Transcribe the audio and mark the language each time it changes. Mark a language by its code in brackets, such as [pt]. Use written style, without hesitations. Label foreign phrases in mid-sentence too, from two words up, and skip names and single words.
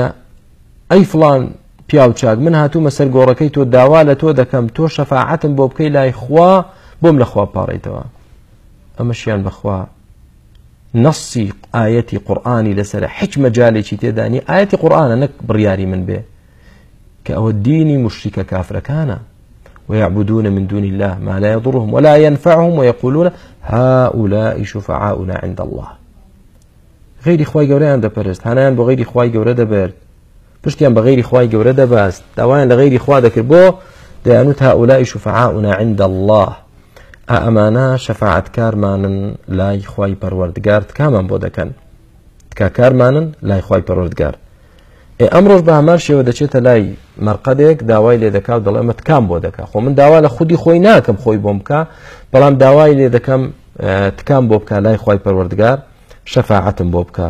[ckb] ئەی فڵان پیاوچاک من هاتوومە سەر گۆڕەکەی تۆ داوا لە تۆ دەکەم تۆ شەفاعەتم بۆ بکەی لای خوا بۆم لە خوا پاڕێیتەوە. ئەمەشیان بەخوا نەسی ئاەتی قورئانی لەسەر هیچ مەجالێکی تێدانی ئاەتی قورئانە نەک بڕیاری من بێ کە ئەوە دینی مشریکە کافرەکانە. [ar] ويعبدون من دون الله ما لا يضرهم ولا ينفعهم ويقولون هؤلاء شفعاؤنا عند الله. [ckb] غيري خواي گەورەیان دەپەرست، هەنایان بۆ غەیری خوای گەورە دەبرد، پشتیان بە غەیری خوای گەورە دەباست، داوایان لە غەیری خوا دەکرد بۆ دەیانوت [ar] هؤلاء شفعاؤنا عند الله. [ckb] ئەمانە شەفاعەتکارمانن لای خوای پەروەردگار. تکامان بۆ دەکەن؟ تکاکارمانن لای خوای پەروەردگار. ئەمڕۆژ بە هەمان شێوە دەچێتە لای مەرقەدێک داوای لێ دەکا و دەڵێ ئەمە تکام بۆ دەکا. خۆ من داوا لە خودی خۆی ناکەم خۆی بۆم بکە، بەڵام داوای لێ دەکەم تکام بۆ بکە لای خوای پەروەردگار شەفاعەتم بۆ بکە.